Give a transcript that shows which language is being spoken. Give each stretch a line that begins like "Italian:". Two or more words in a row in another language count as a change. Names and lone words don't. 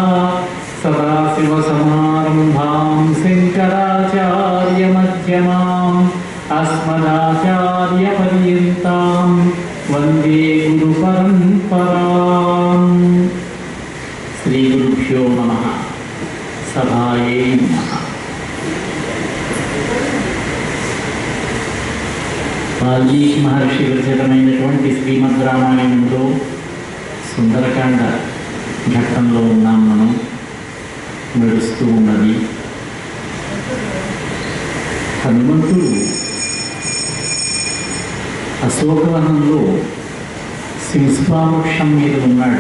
Sanskrit: सदाशिवसमारम्भां शङ्कराचार्यमध्यमाम् अस्मदाचार्यपर्यन्तां वन्दे गुरुपरम्पराम्। श्रीगुरुभ्यो नमः। सभायै नमः।
Telugu: వాల్మీకి మహర్షి విరచితమైనటువంటి శ్రీమద్ రామాయణంలో సుందరకాండ ఘట్టంలో ఉన్నాం మనం. నడుస్తూ ఉన్నది. హనుమంతుడు అశోకవనంలో సింహవృక్షం మీద ఉన్నాడు.